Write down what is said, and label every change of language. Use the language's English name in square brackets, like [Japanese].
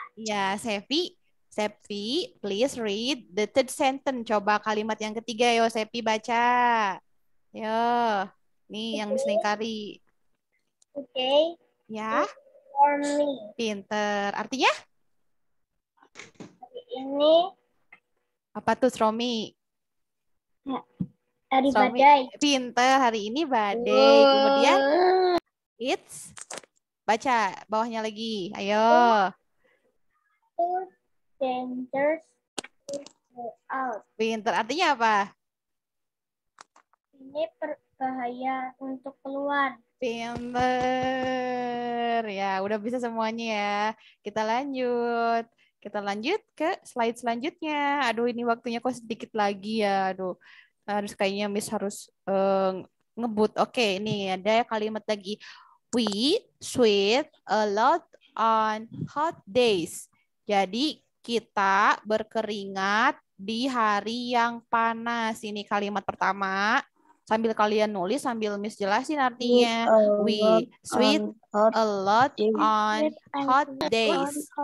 [English] Ya, Sevi, please read the third sentence. [Indonesian] Coba kalimat yang ketiga, yo Sevi baca. Yo, nih yang Miss Lingkari. Oke. Ya. [English] For me. [Indonesian] Pinter. Artinya? Ini Apa tuh, Romi? hari badai. Pinter, hari ini badai. Kemudian, it's, baca bawahnya lagi. Ayo. [English] Too dangerous to go out. [Indonesian] Pinter, artinya apa? Ini berbahaya untuk keluar. Pinter. Ya, udah bisa semuanya ya. Kita lanjut ke slide selanjutnya. Aduh, ini waktunya kok sedikit lagi ya. Aduh, kayaknya Miss harus ngebut. Oke, ini ada kalimat lagi. [English] We sweat a lot on hot days. [Indonesian] Jadi kita berkeringat di hari yang panas. Ini kalimat pertama. Sambil kalian nulis, sambil Miss jelasin artinya. [English] We sweat a lot on hot days.